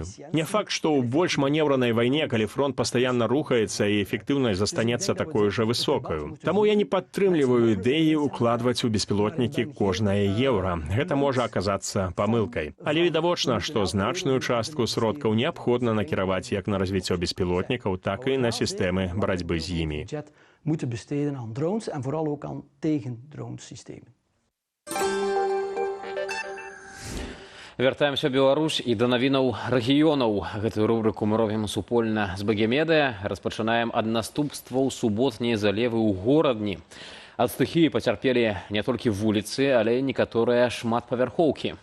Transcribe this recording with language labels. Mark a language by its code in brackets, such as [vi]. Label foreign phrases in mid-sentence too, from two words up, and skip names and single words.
[be] Не факт, што ў больш манеўранай вайне, калі фронт пастаянна рухаецца і эфектыўнасць застанецца такой жа высокаю. Таму я не падтрымліваю ідэі укладваць у беспілотнікі кожнае еўра. Гэта можа аказацца памылкай. Але відавочна, што значную частку сродкаў неабходна накіраваць як на развіццё беспілотнікаў, так і на сістэмы барацьбы з імі. [nl] Moeten besteden aan drones en vooral ook aan tegendronesystemen. [be] Вяртаемся ў Беларусь і да навінаў рэгіёнаў. Гэтую рубрыку мы робім супольна з Багемедыя. Распачынаем ад наступстваў суботняй залевы ў горадні. Ад стыхіі пацярпелі не толькі вуліцы, але і некаторыя шматпавярхоўкі.